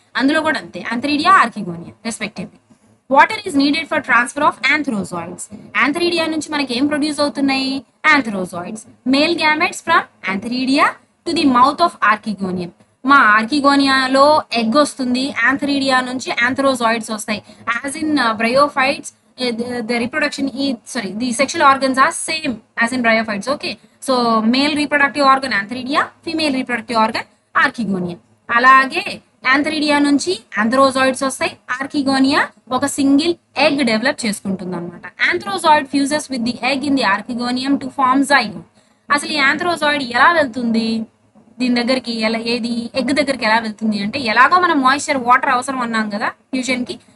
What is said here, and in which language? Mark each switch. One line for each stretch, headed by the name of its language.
Telugu: అందులో కూడా అంతే,
English: Antheridia, archegonia respectively. Water is needed for transfer of antherozoids.
Telugu: యాంథరీడియా నుంచి మనకి ఏం ప్రొడ్యూస్ అవుతున్నాయి? యాంథ్రోజాయిడ్స్.
English: Male gametes from antheridia to the mouth of archegonium.
Telugu: మా ఆర్కిగోనియాలో ఎగ్ వస్తుంది, యాంథరీడియా నుంచి యాంథ్రోజాయిడ్స్ వస్తాయి.
English: As in bryophytes the reproduction the sexual organs are same as in bryophytes. Okay, so male reproductive organ antheridia, female reproductive organ archegonia.
Telugu: అలాగే యాంథరీడియా నుంచి ఆంథ్రోజాయిడ్స్ వస్తాయి, archegonia ఒక
English: single egg develop
Telugu: చేసుకుంటుంది అనమాట.
English: Antherozoid fuses with the egg in the archegonium to form zygote.
Telugu: అసలు ఈ ఆంథ్రోజాయిడ్ ఎలా వెళ్తుంది దీని దగ్గరికి? ఏది ఎగ్ దగ్గరికి ఎలా వెళ్తుంది అంటే, ఎలాగో మనం మాయిశ్చర్ వాటర్ అవసరం అన్నాం కదా ఫ్యూజన్ కి.